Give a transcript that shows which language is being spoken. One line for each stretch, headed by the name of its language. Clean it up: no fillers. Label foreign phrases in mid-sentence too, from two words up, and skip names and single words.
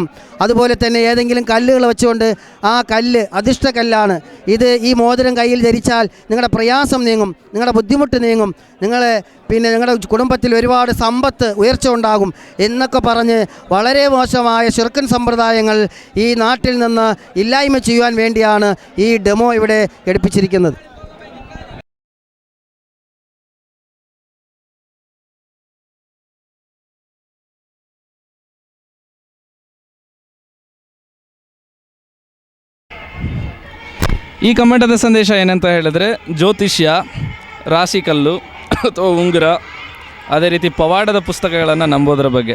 Malayalam: അതുപോലെ തന്നെ ഏതെങ്കിലും കല്ലുകൾ വെച്ചുകൊണ്ട് ആ കല്ല് അധിഷ്ഠ കല്ലാണ്, ഈ മോതിരം കയ്യിൽ ധരിച്ചാൽ നിങ്ങളുടെ പ്രയാസം നീങ്ങും, നിങ്ങളുടെ ബുദ്ധിമുട്ട് നീങ്ങും, നിങ്ങളുടെ കുടുംബത്തിൽ ഒരുപാട് സമ്പത്ത് ഉയർച്ച ഉണ്ടാകും എന്നൊക്കെ പറഞ്ഞ് വളരെ മോശമായ ശിർക്കൻ സമ്പ്രദായങ്ങൾ ഈ നാട്ടിൽ നിന്ന് ഇല്ലായ്മ ചെയ്യുവാൻ വേണ്ടിയാണ് ഈ ഡെമോ ഇവിടെ ഘടിപ്പിച്ചിരിക്കുന്നത്.
Kannada: ಈ ಕಮ್ಮಟದ ಸಂದೇಶ ಏನಂತ ಹೇಳಿದ್ರೆ, ಜ್ಯೋತಿಷ್ಯ, ರಾಶಿಕಲ್ಲು ಅಥವಾ ಉಂಗುರ, ಅದೇ ರೀತಿ ಪವಾಡದ ಪುಸ್ತಕಗಳನ್ನು ನಂಬೋದರ ಬಗ್ಗೆ.